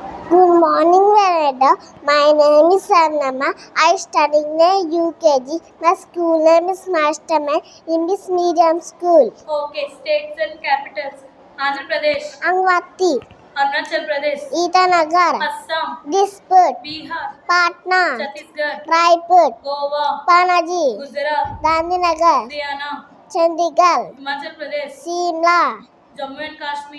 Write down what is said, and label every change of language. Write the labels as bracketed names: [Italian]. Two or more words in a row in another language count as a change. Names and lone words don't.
[English] Good morning, Vanessa. My name is Sannama. I study in UKG. My school name is Masterman English Medium School. Okay, states and capitals. Andhra Pradesh, Angwati, Arunachal Pradesh, Itanagar, Assam, Disput, Bihar, Patna, Chhattisgarh, Raipur, Goa, Panaji, Gujarat, Gandhinagar, Haryana, Chandigarh, Himachal Pradesh, Simla, Jammu and Kashmir,